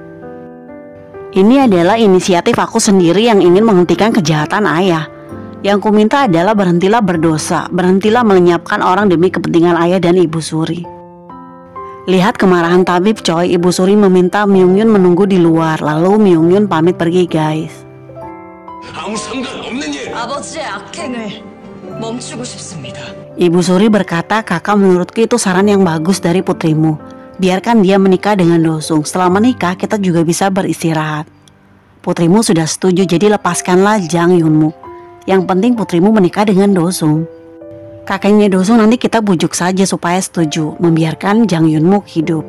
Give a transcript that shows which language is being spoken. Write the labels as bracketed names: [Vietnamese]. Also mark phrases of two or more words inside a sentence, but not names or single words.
[Indonesian] Ini adalah inisiatif aku sendiri yang ingin menghentikan kejahatan ayah. Yang kuminta adalah berhentilah berdosa, berhentilah melenyapkan orang demi kepentingan ayah dan Ibu Suri." Lihat kemarahan Tabib Choi, Ibu Suri meminta Myung-yun menunggu di luar. Lalu Myung-yun pamit pergi guys. [Korean] 아버지의 악행을 멈추고 싶습니다. [Indonesian] Ibu Suri berkata, "Kakak menurutku itu saran yang bagus dari putrimu. Biarkan dia menikah dengan Dosung. Setelah menikah kita juga bisa beristirahat. Putrimu sudah setuju, jadi lepaskanlah Jang Yunmuk. Yang penting putrimu menikah dengan Dosung. Kakeknya Dosung nanti kita bujuk saja supaya setuju membiarkan Jang Yunmuk hidup."